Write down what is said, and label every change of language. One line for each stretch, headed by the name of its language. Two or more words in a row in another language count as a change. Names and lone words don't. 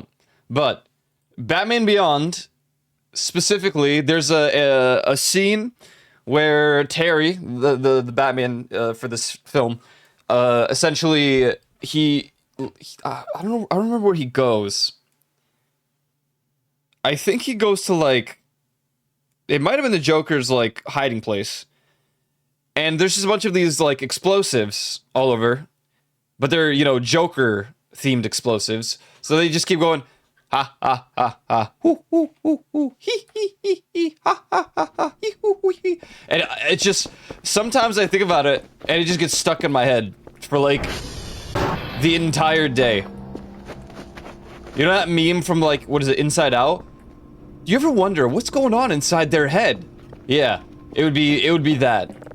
English: But Batman Beyond, specifically, there's a scene where Terry, the Batman for this film, essentially I don't remember where he goes. I think he goes to like, it might have been the Joker's like hiding place, and there's just a bunch of these like explosives all over, but they're, you know, Joker themed explosives, so they just keep going. Ha ha ha ha, hoo hoo hoo hoo, hee hee hee hee, ha ha ha ha, hee hoo hoo hee. And it's just, sometimes I think about it, and it just gets stuck in my head for like the entire day. You know that meme from like, what is it, Inside Out? Do you ever wonder what's going on inside their head? Yeah, it would be that.